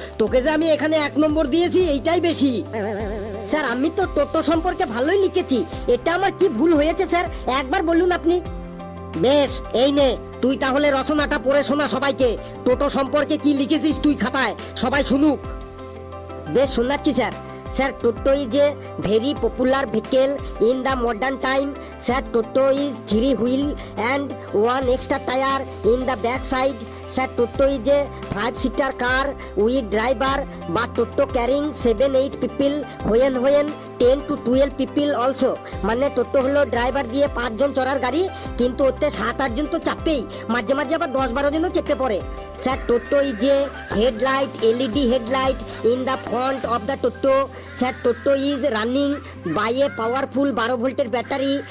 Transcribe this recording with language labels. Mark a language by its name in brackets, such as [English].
[Bangla] তোকে যে আমি এখানে 1 নম্বর দিয়েছি, এইটাই বেশি। স্যার আমি তো টোটো সম্পর্কে ভালোই লিখেছি, এটা আমার কি ভুল হয়েছে স্যার, একবার বলুন আপনি। বেশ, এই নে, তুই তাহলে রচনাটা পড়ে শোনা সবাইকে। টোটো সম্পর্কে কি লিখেছিস তুই খাতায়, সবাই শুনুক। বেশ, শোনাচ্ছি sir. [English] Sir, Toto is a very popular vehicle in the modern time. Sir, Toto is 3 wheel and 1 extra tire in the back side. Sir, Toto is a 5-seater car with driver, but Toto carrying 7-8 people when 10 to 12 people also. [Bangla] মানে টোটো হলো driver দিয়ে 5 জন চড়ার গাড়ি, কিন্তু ওতে 7-8 জন তো চাপেই, মাঝে মাঝে আবার 10-12 জনও চেপে পড়ে। [English] Sir Toto is a headlight, LED headlight in the front of the Toto. Sir Toto is running by a powerful 12 [Bangla] ভোল্টের ব্যাটারি।